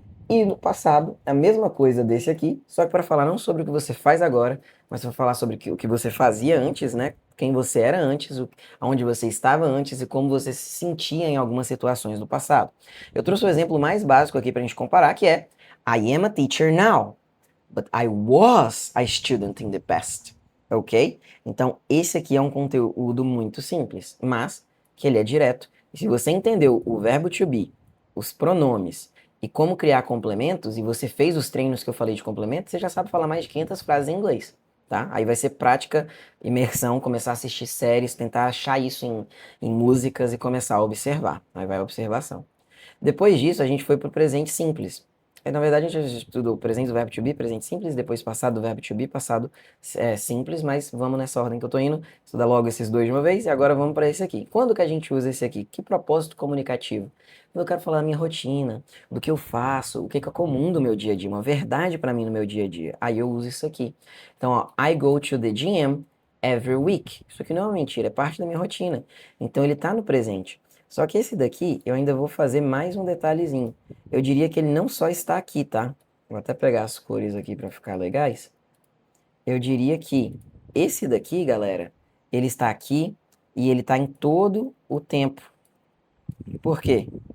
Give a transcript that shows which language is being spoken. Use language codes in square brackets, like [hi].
[pt] E no passado, a mesma coisa desse aqui, só que para falar não sobre o que você faz agora, mas para falar sobre o que você fazia antes, né? Quem você era antes, onde você estava antes e como você se sentia em algumas situações do passado. Eu trouxe o exemplo mais básico aqui para a gente comparar, que é [en] I am a teacher now. But I was a student in the past. Ok? [pt] Então, esse aqui é um conteúdo muito simples, mas que ele é direto. E se você entendeu o verbo to be, os pronomes e como criar complementos, e você fez os treinos que eu falei de complemento, você já sabe falar mais de 500 frases em inglês, tá? Aí vai ser prática, imersão, começar a assistir séries, tentar achar isso em músicas e começar a observar. Aí vai a observação. Depois disso, a gente foi para o presente simples. Na verdade, a gente estudou o presente do verbo to be, presente simples, depois passado do verbo to be, passado simples, mas vamos nessa ordem que eu tô indo, estudar logo esses dois de uma vez, e agora vamos para esse aqui. Quando que a gente usa esse aqui? Que propósito comunicativo? Eu quero falar da minha rotina, do que eu faço, o que que é comum do meu dia a dia, uma verdade para mim no meu dia a dia. Aí eu uso isso aqui. Então, ó, [en] I go to the gym every week. [pt] Isso aqui não é uma mentira, é parte da minha rotina. Então, ele tá no presente. Só que esse daqui, eu ainda vou fazer mais um detalhezinho. Eu diria que ele não só está aqui, tá? Vou até pegar as cores aqui para ficar legais. Eu diria que esse daqui, galera, ele está aqui e ele está em todo o tempo. Por quê?